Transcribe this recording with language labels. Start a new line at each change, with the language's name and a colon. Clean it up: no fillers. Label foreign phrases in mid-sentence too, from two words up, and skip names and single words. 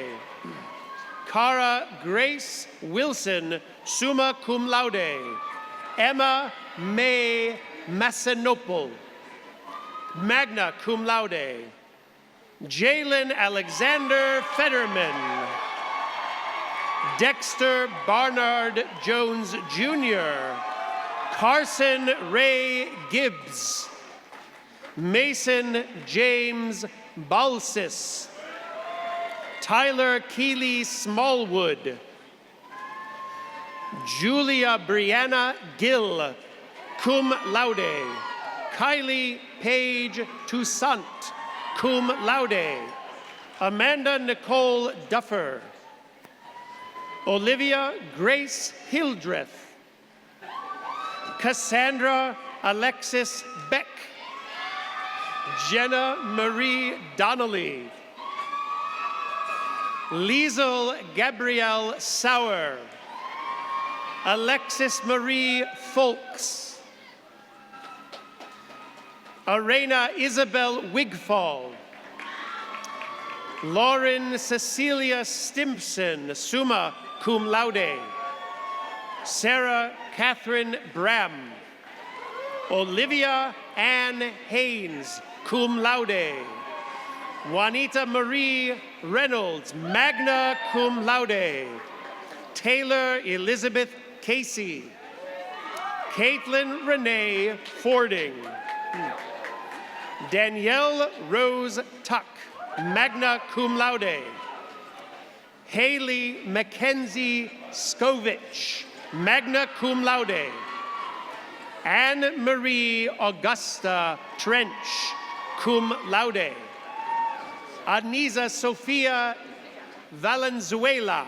English: Cara Grace Wilson,
Latin: summa cum laude.
English: Emma May Massanopol,
Latin: magna cum laude.
English: Jalen Alexander Fetterman. Dexter Barnard Jones Jr. Carson Ray Gibbs. Mason James Balsis. Tyler Keeley Smallwood. Julia Brianna Gill,
Latin: cum laude.
English: Kylie Page Toussaint,
Latin: cum laude.
English: Amanda Nicole Duffer. Olivia Grace Hildreth. Cassandra Alexis Beck. Jenna Marie Donnelly. Liesel Gabrielle Sauer. Alexis Marie Folks. Arena Isabel Wigfall. Lauren Cecilia Stimpson,
Latin: summa cum laude.
English: Sarah Catherine Bram. Olivia Ann Haynes,
Latin: cum laude.
English: Juanita Marie Reynolds,
Latin: magna cum laude.
English: Taylor Elizabeth Casey. Caitlin Renee Fording. Danielle Rose Tuck,
Latin: magna cum laude.
English: Haley Mackenzie Skovich,
Latin: magna cum laude.
English: Anne Marie Augusta Trench,
Latin: cum laude.
English: Anisa Sophia Valenzuela.